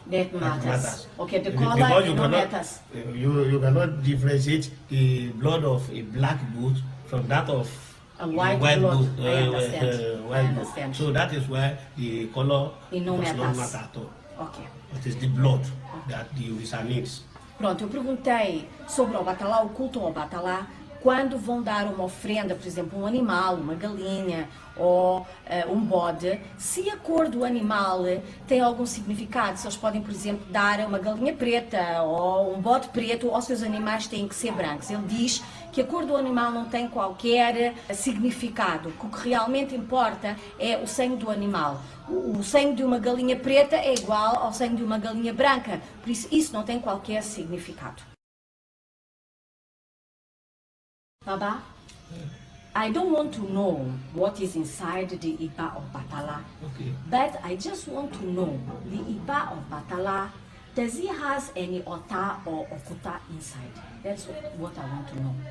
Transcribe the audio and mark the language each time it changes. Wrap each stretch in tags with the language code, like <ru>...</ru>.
<en>that matters. Okay, the color matters. You cannot differentiate the blood of a black goat from that of a white blood. I understand. So that is why the color does not matter at all. Okay. It is the blood that the Orisa needs.</en> <pt>Pronto, eu perguntei sobre o Obatala, o culto ao Obatala, quando vão dar uma ofrenda, por exemplo, um animal, uma galinha ou um bode, se a cor do animal tem algum significado, se eles podem, por exemplo, dar uma galinha preta ou um bode preto, ou se os animais têm que ser brancos. Ele diz que a cor do animal não tem qualquer significado, que o que realmente importa é o sangue do animal. O sangue de uma galinha preta é igual ao sangue de uma galinha branca, por isso não tem qualquer significado.</pt> <en>Baba, I don't want to know what is inside the Iba of Batala, but I just want to know the Iba of Batala, does he has any Ota or Okuta inside? That's what I want to know.</en>